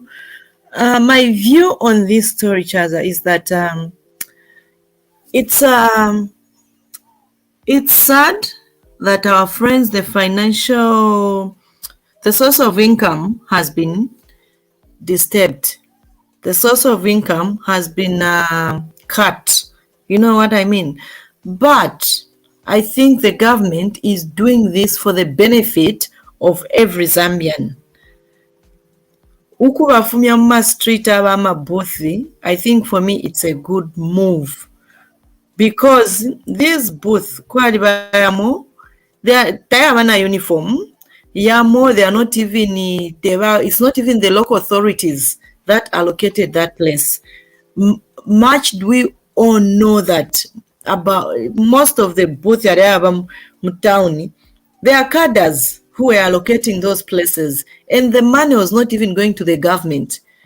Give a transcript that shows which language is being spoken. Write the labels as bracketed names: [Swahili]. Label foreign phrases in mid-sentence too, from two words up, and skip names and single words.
[English] My view on this story, Chaza, is that it's sad that our friends, the source of income has been disturbed. The source of income has been cut. You know what I mean? But I think the government is doing this for the benefit of every Zambian. [Bemba] Ukubafumya mu street ab'amaboothi, [English] I think for me it's a good move, because these booths [Bemba] kwali bayamo, [English] they have a uniform. Yamo, they are not even it's not even the local authorities that allocated that place. Much do we all know that about most of the booths that have town, they are cadres who were allocating those places, and the money was not even going to the government.